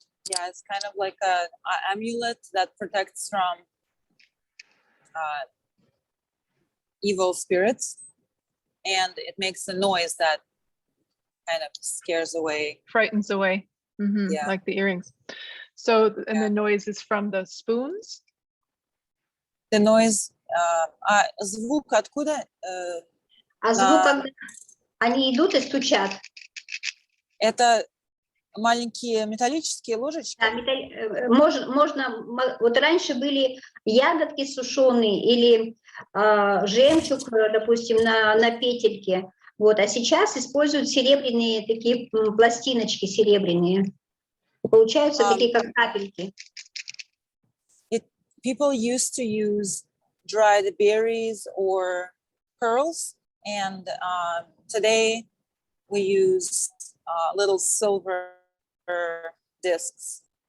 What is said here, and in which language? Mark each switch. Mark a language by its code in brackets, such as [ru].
[en] Yeah, it's kind of like an amulet that protects from evil spirits, and it makes a noise that kind of scares away. Frightens away. Yeah. Like the earrings. So, and the noise is from the spoons? The noise, [ru] звук откуда? А звук, когда они идут и стучат. Это маленькие металлические ложечки? Да, можно, вот раньше были ягодки сушеные или жемчуг, допустим, на петельке. Вот, а сейчас используют серебряные такие пластиночки серебряные. Получаются такие, как капельки. [en] People used to use dried berries or pearls, and today we use little silver discs.